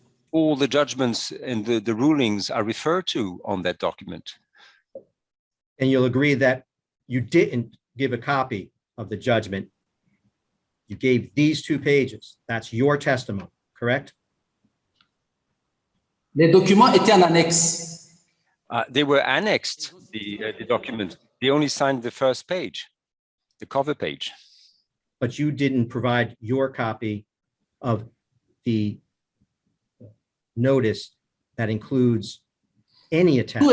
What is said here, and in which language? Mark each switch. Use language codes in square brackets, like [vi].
[en] All the judgments and the rulings are referred to on that document. And you'll agree that you didn't give a copy of the judgment. You gave these 2 pages. That's your testimony, correct? [fr] Les documents étaient en annexe. [en] They were annexed, the document. They only signed the first page, the cover page. But you didn't provide your copy of the notice that includes any [fr] Tout [en] attachment.